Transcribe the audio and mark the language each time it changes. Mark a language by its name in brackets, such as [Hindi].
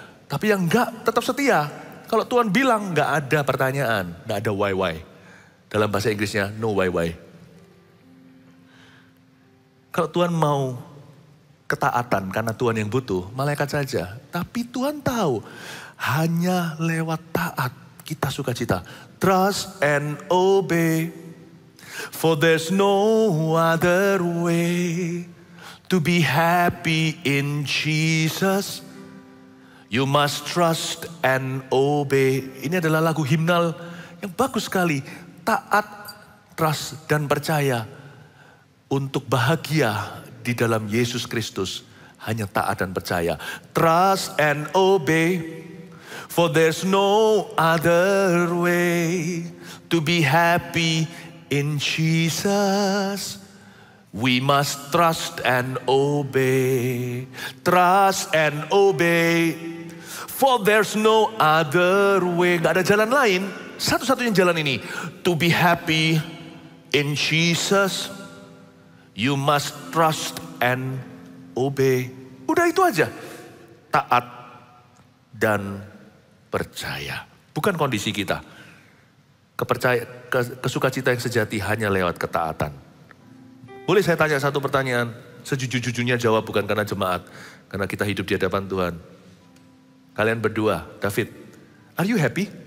[Indonesian] Tapi yang enggak tetap setia. Kalau Tuhan bilang gak ada pertanyaan, gak ada why. Dalam bahasa Inggrisnya, [English] no why. [Indonesian] Kalau Tuhan mau ketaatan karena Tuhan yang butuh, malaikat saja. Tapi Tuhan tahu, hanya lewat taat kita sukacita. [English] Trust and obey, for there's no other way to be happy in Jesus. You must trust and obey. [Indonesian] Ini adalah lagu himnal yang bagus sekali. Taat, trust dan percaya untuk bahagia di dalam Yesus Kristus, hanya taat dan percaya. [English] Trust and obey, for there's no other way to be happy in Jesus. We must trust and obey. Trust and obey, for there's no other way. [Indonesian] Gak ada jalan lain, satu-satunya jalan ini. [English] To be happy in Jesus, you must trust and obey. [Indonesian] Udah itu aja. Taat dan percaya. Bukan kondisi kita. Kesukacita yang sejati hanya lewat ketaatan. Boleh saya tanya satu pertanyaan? Sejujur-jujurnya jawab, bukan karena jemaat. Karena kita hidup di hadapan Tuhan. Kalian berdua, [English] David, are you happy?